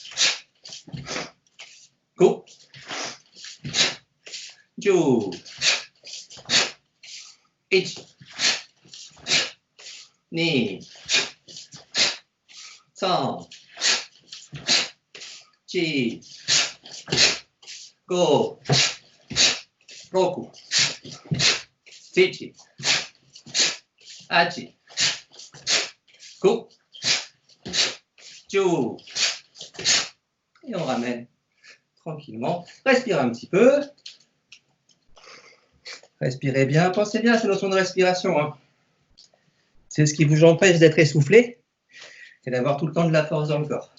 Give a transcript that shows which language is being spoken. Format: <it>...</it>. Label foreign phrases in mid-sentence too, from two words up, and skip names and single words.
<ja>go, ju, ichi, ni, san, chi, go, roku, zichi, achi, go, ju.</ja> <fr>Et on ramène tranquillement. Respirez un petit peu. Respirez bien. Pensez bien à cette notion de respiration. Hein. C'est ce qui vous empêche d'être essoufflé et d'avoir tout le temps de la force dans le corps.</fr>